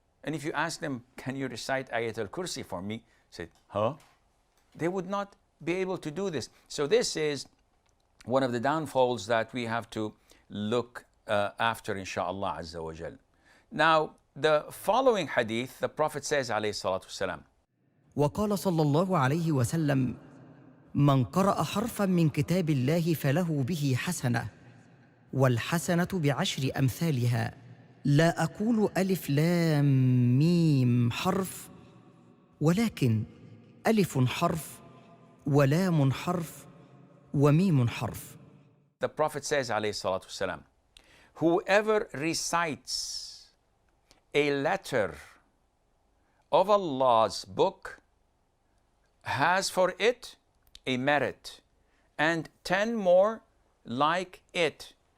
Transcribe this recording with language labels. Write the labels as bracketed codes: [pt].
[en] And if you ask them, can you recite Ayatul Kursi for me? Say, huh? They would not be able to do this. So this is one of the downfalls that we have to look after, inshaAllah Azza wa Jal. Now, the following hadith, the Prophet says, alayhi salatu wasalam, [ar] وقال صلى الله عليه وسلم: من قرأ حرفاً من كتاب الله فله به حسنة، والحسنة بعشر أمثالها، لا أقول ألف لام ميم حرف، ولكن ألف حرف ولام حرف وميم حرف. [en] The Prophet says, alayhi salatu wasalam, whoever recites a letter of Allah's book has for it a merit, and 10 more like it.